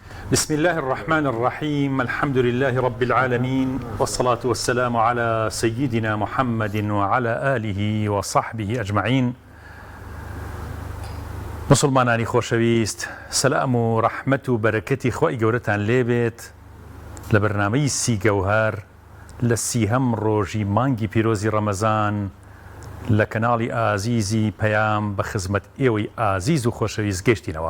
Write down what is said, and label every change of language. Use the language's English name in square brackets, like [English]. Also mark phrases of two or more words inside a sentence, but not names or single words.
[Arabic] بسم الله الرحمن الرحيم. الحمد لله رب العالمين، والصلاة والسلام على سيدنا محمد وعلى آله وصحبه أجمعين. [Central Kurdish] مسلمانانی خۆشەویست، سەلام و ڕەحمەت و بەرەکەتی خۆی گەورەتان لێبێت لە بەرنامەی سی گەوهەر لە سیهەم ڕۆژی مانگی پیرۆزی ڕەمەزان لە کەناڵی ئازیزی پەیام بە خزمەت ئێوەی ئازیز و خۆشەویست گەشتینەوە.